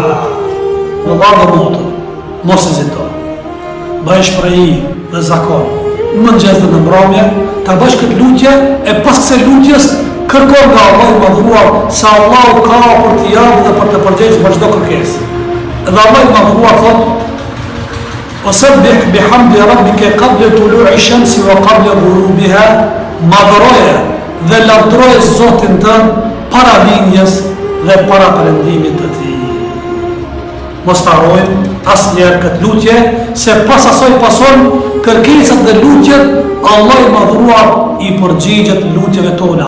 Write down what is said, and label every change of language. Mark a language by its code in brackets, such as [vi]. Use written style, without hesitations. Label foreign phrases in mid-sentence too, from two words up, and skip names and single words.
[sq] Në vardë motën, mos e zito, bëj shprehi dhe zakon, mëngjes dhe në mbrëmje, ta bësh këtë lutje e pas kësaj lutjes kërkon nga Allah i madhruar se Allahu ka për t'i japë dhe për të përgjegjë për çdo kërkesë. Edhe Allah i madhruar thot: [ar] وسبح بحمد ربك قبل طلوع الشمس وقبل غروبها، [sq] madhroje dhe lavdroje Zotin tënd para linjës dhe para perëndimit të tij. Mos ta harrojmë asnjëherë këtë lutje, se pas asaj pason kërkesat dhe lutjet, Allah i madhruar i përgjigjet lutjeve tona.